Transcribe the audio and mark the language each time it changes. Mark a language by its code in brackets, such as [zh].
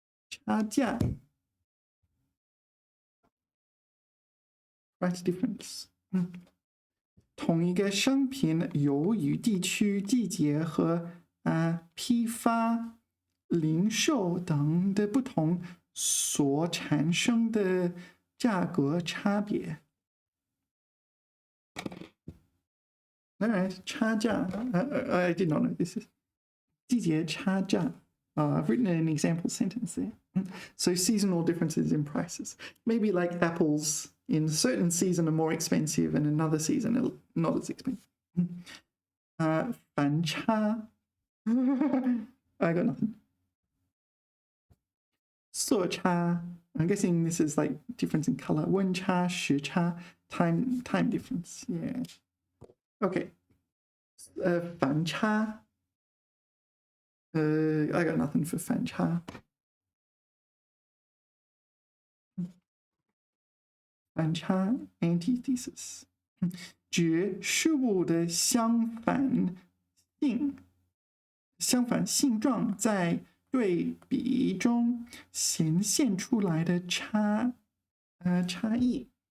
[en] 差价 price difference. [zh] 同一个商品由于地区、季节和批发、零售等的不同所产生的价格差别。 [en] All right, 差价 I did not know this is 季节差价 I've written an example sentence there. So seasonal differences in prices. Maybe like apples in a certain season are more expensive and another season are not as expensive. 反差 I got nothing. 色差 I'm guessing this is like difference in color. 温差时差 time difference. Yeah. Okay. 反差 I got nothing for 反差。 [zh] 反差 antithesis 指事物的相反性状在对比中显现出来的差异。